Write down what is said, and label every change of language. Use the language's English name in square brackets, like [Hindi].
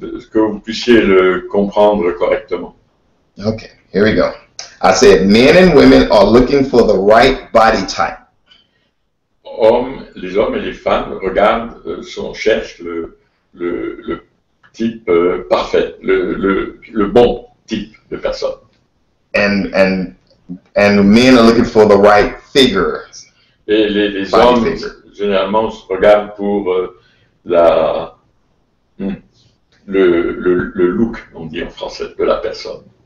[French] que vous puissiez le comprendre correctement. [English] Okay, here we go. I said men and women are looking for the right body type. [French] Les hommes et les femmes regardent, cherchent le type parfait, le bon type de personne. [English] And men are looking for the right figure. [French] Et les hommes, généralement, regardent pour le look, on dit en français, de la personne.